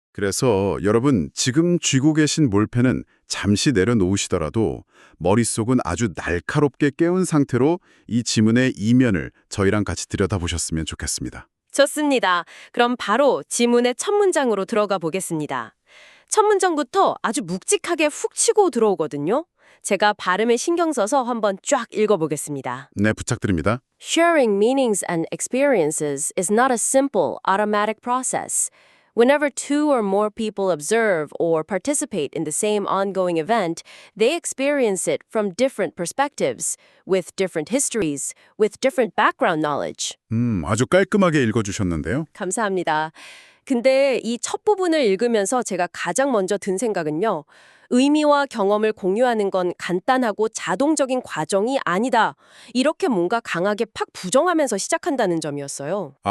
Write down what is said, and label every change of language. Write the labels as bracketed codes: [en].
[ko] 그래서 여러분 지금 쥐고 계신 몰펜은 잠시 내려놓으시더라도 머릿속은 아주 날카롭게 깨운 상태로 이 지문의 이면을 저희랑 같이 들여다보셨으면 좋겠습니다. 좋습니다. 그럼 바로 지문의 첫 문장으로 들어가 보겠습니다. 첫 문장부터 아주 묵직하게 훅 치고 들어오거든요. 제가 발음에 신경 써서 한번 쫙 읽어보겠습니다. 네, 부탁드립니다. [en] Sharing meanings and experiences is not a simple, automatic process. Whenever two or more people observe or participate in the same ongoing event, they experience it from different perspectives, with different histories, with different background knowledge. [ko] 아주 깔끔하게 읽어주셨는데요. 감사합니다. 근데 이 첫 부분을 읽으면서 제가 가장 먼저 든 생각은요. 의미와 경험을 공유하는 건 간단하고 자동적인 과정이 아니다. 이렇게 뭔가 강하게 팍 부정하면서 시작한다는 점이었어요.